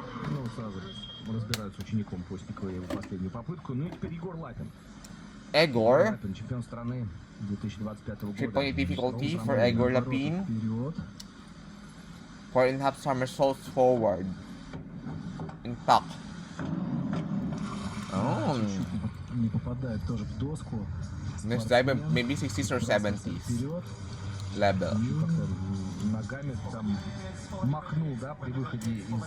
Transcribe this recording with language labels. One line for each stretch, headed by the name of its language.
Russian: Ну, сразу разбираются с учеником Постникова его последнюю попытку. Ну и теперь Егор Лапин.
English: Egor,
Russian: Лапин, чемпион страны 2025 года.
English: 3.8 difficulty for Egor Lapin. 4.5 somersaults forward. In tuck. Oh.
Russian: Не попадает тоже в доску.
English: Next dive, maybe 60s or 70s level.
Russian: Ногами там махнул, да, при выходе из...